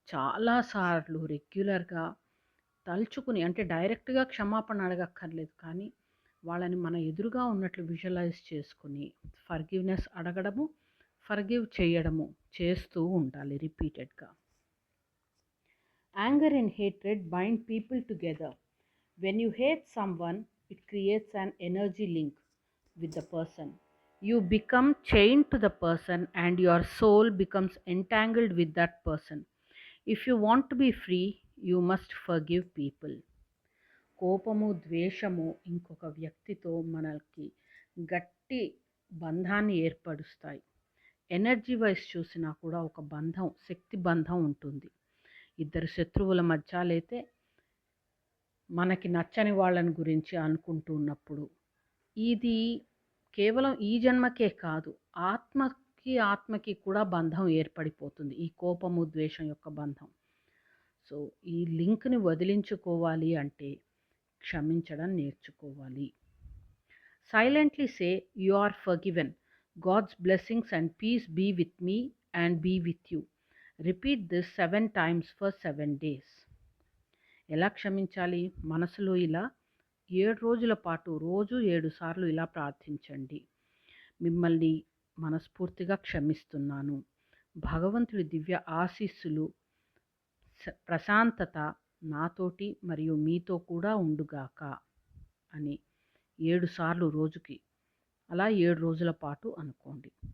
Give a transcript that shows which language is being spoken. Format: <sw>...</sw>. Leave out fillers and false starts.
<te>చాలాసార్లు రెగ్యులర్గా తలుచుకుని, అంటే డైరెక్ట్గా క్షమాపణ అడగక్కర్లేదు, కానీ వాళ్ళని మన ఎదురుగా ఉన్నట్లు విజువలైజ్ చేసుకుని ఫర్గివ్నెస్ అడగడము, ఫర్గివ్ చేయడము చేస్తూ ఉండాలి రిపీటెడ్గా.</te> <en>Anger and hatred bind people together. When you hate someone, it creates an energy link with the person. You become chained to the person and your soul becomes entangled with that person. If you want to be free, you must forgive people.</en> <te>కోపము, ద్వేషము ఇంకొక వ్యక్తితో మనకి గట్టి బంధాన్ని ఏర్పరుస్తాయి. Energy wise చూసినా కూడా ఒక బంధం, శక్తి బంధం ఉంటుంది. ఇద్దరు శత్రువుల మధ్య లేతే మనకి నచ్చని వాళ్ళని గురించి అనుకుంటూ ఉన్నప్పుడు ఇది కేవలం ఈ జన్మకే కాదు, ఆత్మకి కూడా బంధం ఏర్పడిపోతుంది, ఈ కోపము, ద్వేషం యొక్క బంధం. సో ఈ లింక్ని వదిలించుకోవాలి అంటే క్షమించడం నేర్చుకోవాలి.</te> <en>Silently say, you are forgiven. God's blessings and peace be with me and be with you. Repeat this 7 times for 7 days.</en> <te>ఎలా క్షమించాలి? మనసులో ఇలా 7 రోజుల పాటు రోజు 7 సార్లు ఇలా ప్రార్థించండి. మిమ్మల్ని మనస్ఫూర్తిగా క్షమిస్తున్నాను. భగవంతుడి దివ్య ఆశీస్సులు, ప్రశాంతత నాతోటి మరియు మీతో కూడా ఉండుగాక అని 7 సార్లు రోజుకి అలా 7 రోజుల పాటు అనుకోండి.</te>